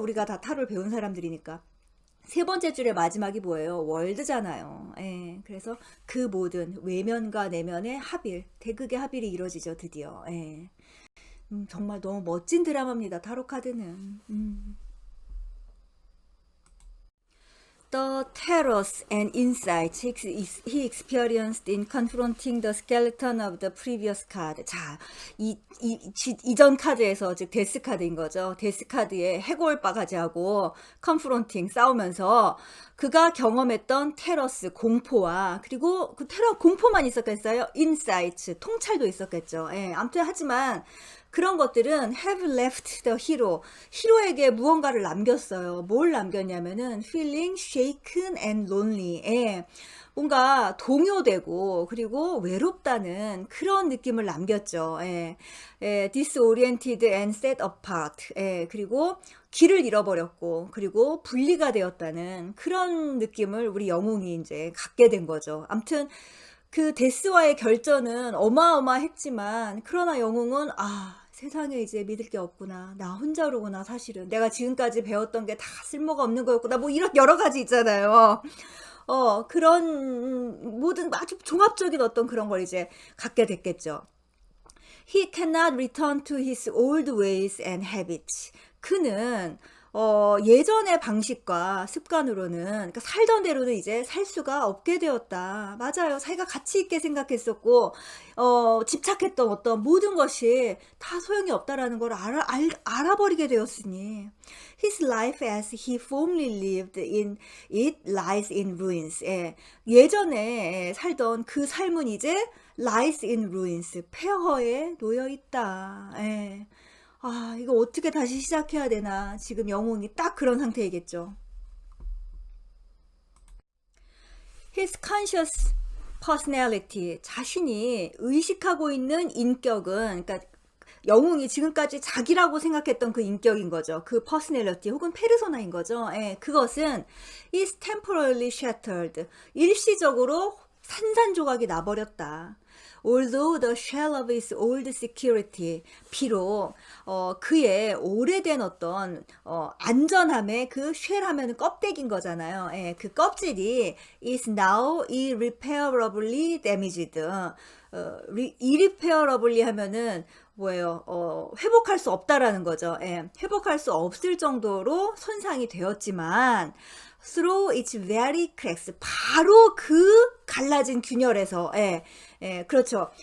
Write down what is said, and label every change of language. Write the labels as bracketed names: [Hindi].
[Korean] 우리가 다 타로를 배운 사람들이니까. 세 번째 줄의 마지막이 뭐예요? 월드잖아요. 그래서 그 모든 외면과 내면의 합일, 대극의 합일이 이루어지죠, 드디어. 정말 너무 멋진 드라마입니다, 타로 카드는. [English] The terrors and insights he experienced in confronting the skeleton of the previous card. [Korean] 자, 이전 카드에서, 즉 데스 카드인 거죠. 데스 카드의 해골바가지하고 confronting, 싸우면서 그가 경험했던 테러스, 공포와, 그리고 그 공포만 있었겠어요? insights, 통찰도 있었겠죠. 아무튼 하지만 그런 것들은 [English] have left the hero. [Korean] 히로에게 무언가를 남겼어요. 뭘 남겼냐면은 [English] feeling shaken and lonely. [Korean] 뭔가 동요되고 그리고 외롭다는 그런 느낌을 남겼죠. [English] disoriented and set apart. [Korean] 그리고 길을 잃어버렸고 그리고 분리가 되었다는 그런 느낌을 우리 영웅이 이제 갖게 된 거죠. 아무튼 그 데스와의 결전은 어마어마했지만, 그러나 영웅은 세상에 이제 믿을 게 없구나. 나 혼자로구나, 사실은. 내가 지금까지 배웠던 게 다 쓸모가 없는 거였구나. 뭐 이런 여러 가지 있잖아요. 그런 모든 아주 종합적인 어떤 그런 걸 이제 갖게 됐겠죠. [English] He cannot return to his old ways and habits. [Korean] 그는 예전의 방식과 습관으로는, 그러니까 살던 대로는 이제 살 수가 없게 되었다. 맞아요. 자기가 가치 있게 생각했었고, 집착했던 어떤 모든 것이 다 소용이 없다라는 걸 알아버리게 되었으니, [English] his life as he formerly lived in it lies in ruins. [Korean] 예전에 살던 그 삶은 이제 [English] lies in ruins, [Korean] 폐허에 놓여 있다. 아, 이거 어떻게 다시 시작해야 되나. 지금 영웅이 딱 그런 상태이겠죠. [English] His conscious personality, [Korean] 자신이 의식하고 있는 인격은, 그러니까 영웅이 지금까지 자기라고 생각했던 그 인격인 거죠. 그 personality 혹은 페르소나인 거죠. 예, 그것은 [English] is temporarily shattered. [Korean] 일시적으로 산산조각이 나버렸다. [English] Although the shell of his old security, [Korean] 비록 그의 오래된 어떤 안전함의 그 쉘 하면은 껍데기인 거잖아요. 예, 그 껍질이 [English] is now irreparably damaged. [Korean] irreparably 하면은 뭐예요? 회복할 수 없다라는 거죠. 예, 회복할 수 없을 정도로 손상이 되었지만 [English] through its very cracks, [Korean] 바로 그 갈라진 균열에서, 예, 예, 그렇죠.